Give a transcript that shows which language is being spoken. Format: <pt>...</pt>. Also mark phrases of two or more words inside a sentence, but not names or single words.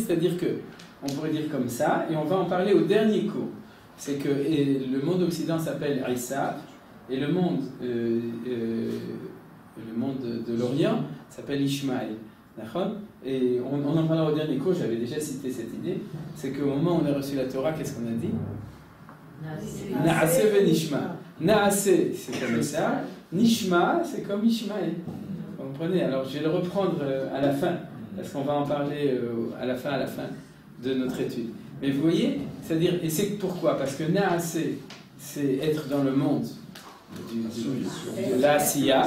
<fr>C'est-à-dire que, on pourrait dire comme ça, et on va en parler au dernier cours. C'est que le monde occident s'appelle Isaac, et le monde de l'Orient s'appelle Ishmaël. D'accord? Et on en parlera au dernier cours, j'avais déjà cité cette idée, c'est qu'au moment où on a reçu la Torah, qu'est-ce qu'on a dit?</fr> <he>נעשה ונשמע. נעשה,</he> <fr>c'est comme ça. Nishma, c'est comme Ishmaël. Vous comprenez? Alors je vais le reprendre à la fin, parce qu'on va en parler à la fin de notre étude. Mais vous voyez, c'est-à-dire, et c'est pourquoi? Parce que Naaseh, c'est être dans le monde de l'Asiya.</fr>